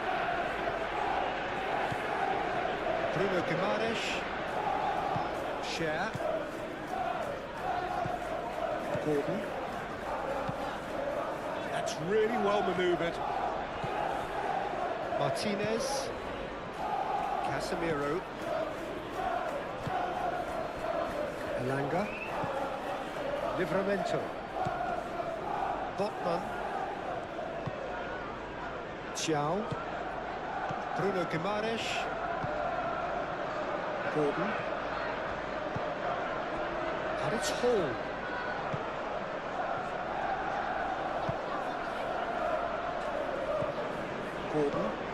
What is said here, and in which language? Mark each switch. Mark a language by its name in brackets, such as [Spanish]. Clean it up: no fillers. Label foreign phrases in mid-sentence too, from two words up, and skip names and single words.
[English] Bruno Guimaraes. Share. Gordon. That's really well manoeuvred. Martinez. Casemiro. Elanga. Livramento. Botman. Chow. Bruno Guimaraes. Gordon. And it's Hall. Gordon.